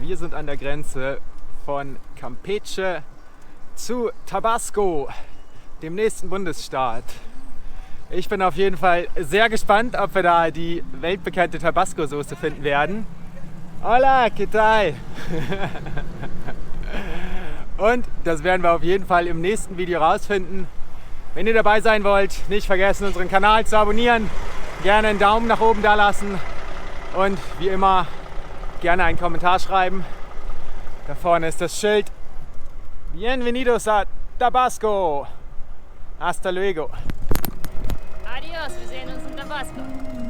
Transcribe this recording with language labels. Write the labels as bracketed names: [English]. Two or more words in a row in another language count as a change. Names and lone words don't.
[German] Wir sind an der Grenze von Campeche zu Tabasco, dem nächsten Bundesstaat. Ich bin auf jeden Fall sehr gespannt, ob wir da die weltbekannte Tabasco-Soße finden werden. [Spanish] Hola, ¿qué tal? [German] Und das werden wir auf jeden Fall im nächsten Video rausfinden. Wenn ihr dabei sein wollt, nicht vergessen, unseren Kanal zu abonnieren. Gerne einen Daumen nach oben da lassen und wie immer gerne einen Kommentar schreiben. Da vorne ist das Schild. [Spanish] Bienvenidos a Tabasco. Hasta luego. Adios, [German] wir sehen uns in Tabasco.